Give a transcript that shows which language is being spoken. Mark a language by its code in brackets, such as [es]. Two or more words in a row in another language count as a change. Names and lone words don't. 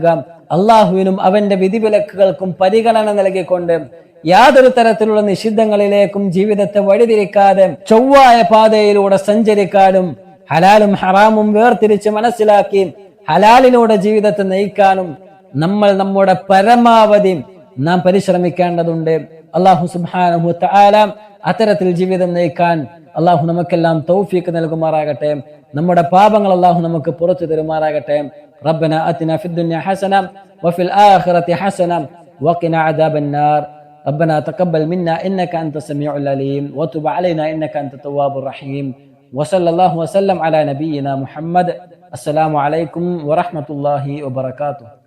[ml] അള്ളാഹുവിനും അവന്റെ വിധിവിലക്കുകൾക്കും പരിഗണന നൽകിക്കൊണ്ട് യാതൊരു തരത്തിലുള്ള നിഷിദ്ധങ്ങളിലേക്കും ജീവിതത്തെ വഴിതിരിക്കാതെ ചൊവ്വായ പാതയിലൂടെ സഞ്ചരിക്കാനും ഹലാലും ഹറാമും വേർതിരിച്ച് മനസ്സിലാക്കി ഹലാലിലൂടെ ജീവിതത്തെ നയിക്കാനും നമ്മൾ നമ്മുടെ പരമാവധി നാം പരിശ്രമിക്കേണ്ടതുണ്ട്. [ar] الله سبحانه وتعالى [ml] അത്തരത്തിൽ ജീവിതം നയിക്കാൻ അല്ലാഹു നമുക്കെല്ലാം തൗഫീഖ് നൽകുമാറാകട്ടെ. നമ്മുടെ പാപങ്ങൾ അല്ലാഹു നമുക്ക് പുറത്തു തരുമാറാകട്ടെ. [ar] ربنا آتنا في الدنيا حسنة وفي الآخرة حسنة وقنا عذاب النار. ربنا تقبل منا إنك أنت السميع العليم وتب علينا إنك أنت التواب الرحيم وصلى الله وسلم على نبينا محمد. السلام عليكم ورحمة الله وبركاته.